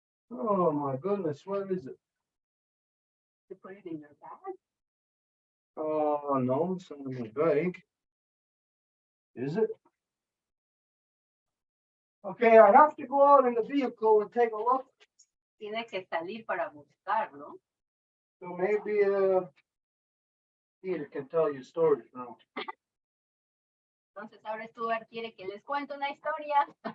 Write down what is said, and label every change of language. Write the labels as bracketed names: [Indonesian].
[English] Oh, my goodness, where is it? You put it in your bag. Oh, no, it's in my bag. Is it? Okay, I have to go out in the vehicle and take a look. [Spanish] Tiene que salir para buscarlo. [English] So maybe, Peter can tell you stories now. [Spanish] Entonces ahora Stuart quiere que les cuente una historia.